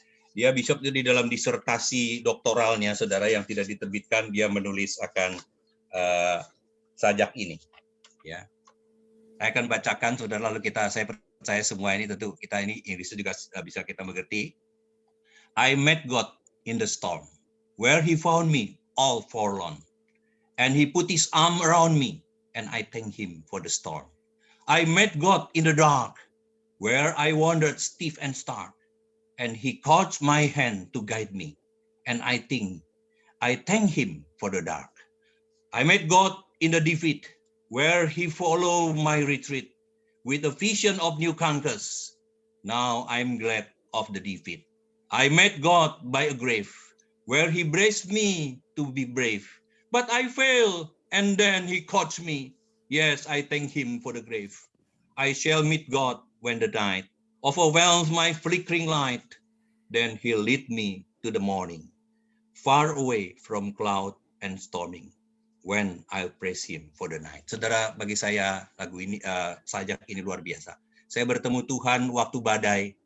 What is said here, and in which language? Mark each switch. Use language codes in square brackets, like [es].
[id] Dia bishop di dalam disertasi doktoralnya, saudara, yang tidak diterbitkan. Dia menulis akan sajak ini, ya. Saya akan bacakan, saudara, lalu saya percaya semua ini tentu kita ini Inggris juga bisa kita mengerti. [en] I met God in the storm, where He found me all forlorn, and He put His arm around me, and I thank Him for the storm. I met God in the dark, where I wandered stiff and stark, and He caught my hand to guide me, and I thank Him for the dark. I met God in the defeat, where He followed my retreat with a vision of new conquers. Now I'm glad of the defeat. I met God by a grave, where He braced me to be brave. But I failed, and then He caught me. Yes, I thank Him for the grave. I shall meet God when the night overwhelms my flickering light. Then He'll lead me to the morning, far away from cloud and storming, when I'll praise Him for the night. [id] Saudara, bagi saya lagu ini, sajak ini luar biasa. Saya bertemu Tuhan waktu badai.